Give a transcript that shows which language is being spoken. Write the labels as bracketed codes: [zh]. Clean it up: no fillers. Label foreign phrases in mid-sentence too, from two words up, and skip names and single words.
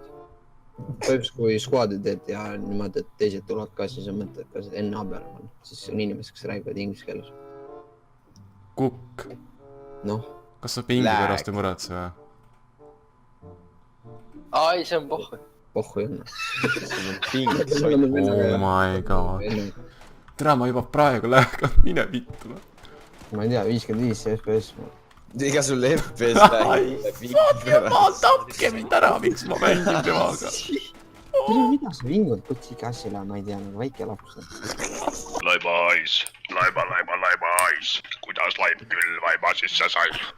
[et] põhimõtteliselt kui squad'i teed ja niimoodi , et teised tulevad ka , siis on mõte , et ka seda NA peale panna . siis on inimesed , kes räägivad inglise keeles . Kukk. noh , Kas sa pingi pärast ei muretse või? ai , see on pohhu . pohhu ei ole . [en] Oh my god . [et] tere , ma juba praegu lähen , mine vittu . ma ei tea , 55 FPS . Ega sul FPS tapke mind ära , miks ma mängin temaga . mida sa vingud kutsi kassile , ma ei tea , nagu väike laps . Laibais , laibais . kuidas laib küll vaiba sisse sai ?